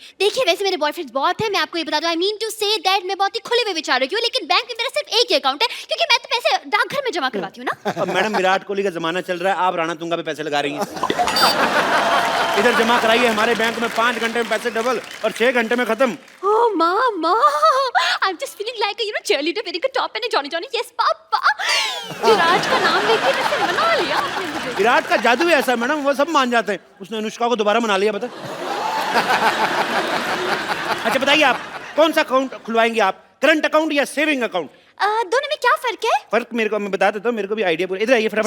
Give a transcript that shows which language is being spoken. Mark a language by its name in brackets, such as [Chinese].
[Hindi] देखिए वैसे मेरे बॉयफ्रेंड्स बहुत है, मैं आपको ये बता दूं, [English] I mean to say that [Hindi] मैं बहुत ही खुले हुए विचारों की हूँ, लेकिन बैंक में मेरा सिर्फ एक ही अकाउंट है क्योंकि मैं तो पैसे डाकघर में जमा करवाती हूँ ना। अब मैडम विराट कोहली का जमाना चल रहा है, आप राणा तुंगा पे पैसे लगा रही हैं। इधर जमा कराइए, हमारे बैंक में 5 घंटे में पैसे डबल और 6 घंटे में खत्म। [English] Oh mama, I'm just feeling like a cheerleader wearing a top and a Johnny Johnny. Yes papa. [Hindi] विराट का नाम लेके वैसे मना लिया आपने मुझे। विराट का जादू ही ऐसा है मैडम, वो सब मान जाते हैं। उसने अनुष्का को दोबारा मना लिया, बता। अच्छा बताइए आप कौन सा अकाउंट खुलवाएंगे आप, करंट अकाउंट या सेविंग अकाउंट? दोनों में क्या फर्क है? फर्क मेरे को मैं बता देता हूँ, मेरे को भी आइडिया पूरा। इधर आइए फटाफट,